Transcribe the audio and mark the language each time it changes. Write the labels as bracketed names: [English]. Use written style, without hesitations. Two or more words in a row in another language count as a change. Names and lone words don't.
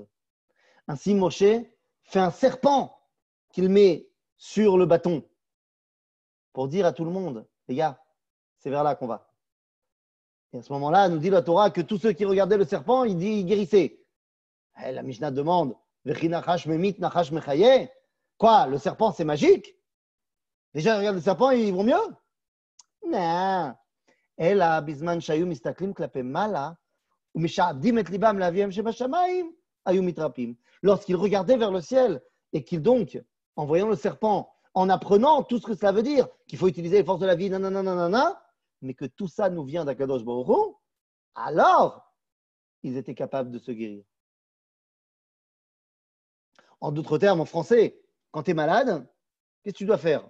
[French] Ainsi, Moshe fait un serpent qu'il met sur le bâton pour dire à tout le monde, les gars, c'est vers là qu'on va. Et à ce moment-là, nous dit la Torah que tous ceux qui regardaient le serpent, il guérissait. Et la Mishnah demande, quoi, le serpent c'est magique? Les gens regardent le serpent, ils vont mieux? Non. [Hebrew] אלא בזמן שהיו מסתכלים כלפי מעלה ומשעבדים את ליבם לאביהם שבשמיים, היו מתרפאים. [French] Lorsqu'ils regardaient vers le ciel et qu'ils donc, en voyant le serpent, en apprenant tout ce que cela veut dire, qu'il faut utiliser les forces de la vie, nanana, mais que tout ça nous vient d' [Hebrew] הקדוש ברוך הוא, [French] alors ils étaient capables de se guérir. En d'autres termes, en français, quand tu es malade, qu'est-ce que tu dois faire?